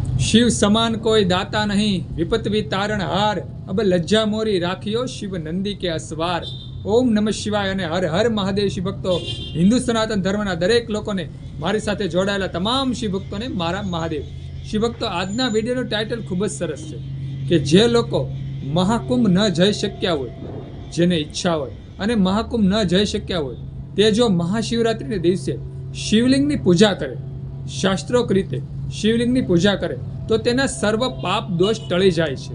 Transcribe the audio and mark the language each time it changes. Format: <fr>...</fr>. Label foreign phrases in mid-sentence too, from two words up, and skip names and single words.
<hi>शिव समान कोई दाता नहीं, विपत भी तारण हार, अब लज्जा मोरी राखियो शिव नंदी के असवार।</hi> <sa>ओम नमः शिवाय</sa> <gu>અને હર હર મહાદેવ શિવ ભક્તો, હિન્દુ સનાતન ધર્મના દરેક લોકોને, મારી સાથે જોડાયેલા તમામ શિવ ભક્તોને મારા મહાદેવ. શિવ ભક્તો, આજના વિડીયોનું ટાઇટલ ખૂબ જ સરસ છે કે જે લોકો મહાકુંભ ન જઈ શક્યા હોય, જેને ઈચ્છા હોય અને મહાકુંભ ન જઈ શક્યા હોય, તે જો મહાશિવરાત્રિને દિવસે શિવલિંગની પૂજા કરે, શાસ્ત્રોક્ત રીતે શિવલિંગની પૂજા કરે, તો તેના સર્વ પાપ દોષ ટળી જાય છે.</gu>